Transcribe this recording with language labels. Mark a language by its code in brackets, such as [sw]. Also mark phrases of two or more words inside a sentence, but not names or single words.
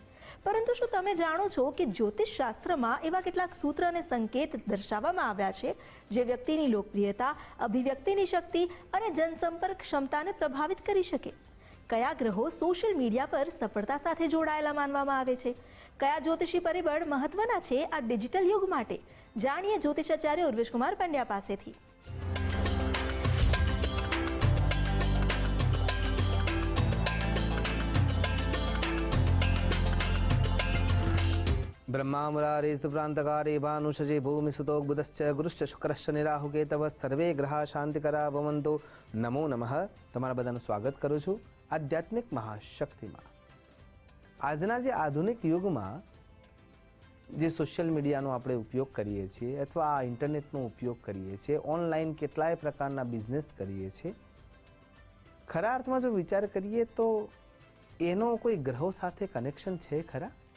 [gu] પરંતુ શું તમે જાણો છો કે જ્યોતિષ શાસ્ત્રમાં એવા કેટલાક સૂત્ર અને સંકેત દર્શાવવામાં આવ્યા છે જે વ્યક્તિની લોકપ્રિયતા, અભિવ્યક્તિની શક્તિ અને જનસંપર્ક ક્ષમતાને પ્રભાવિત કરી શકે? કયા ગ્રહો [en] social media [gu] પર સફળતા સાથે જોડાયેલા માનવામાં આવે છે? કયા જ્યોતિષી પરિબળ મહત્વના છે આ ડિજિટલ યુગ માટે? જાણીએ જ્યોતિષાચાર્ય ઉર્વેશ કુમાર પંડ્યા પાસેથી. [sa] ब्रह्मा मुरारेस्तु प्रांतकारे भानुषजे भूमि सुतो बुधश्च गुरुश्च शुक्रश्च निराहु केतव सर्वे ग्रहा शांतिकरा भवन्तु. नमो नमः. [gu] તમારા બધાનું સ્વાગત કરું છું આધ્યાત્મિક મહાશક્તિમાં. આજના જે આધુનિક યુગમાં જે [en] social media-no [gu] આપણે ઉપયોગ કરીએ છીએ અથવા આ ઇન્ટરનેટનો ઉપયોગ કરીએ છીએ, ઓનલાઈન કેટલાય પ્રકારના બિઝનેસ કરીએ છીએ, ખરા અર્થમાં જો વિચાર કરીએ તો એનો કોઈ ગ્રહો સાથે કનેક્શન છે ખરા?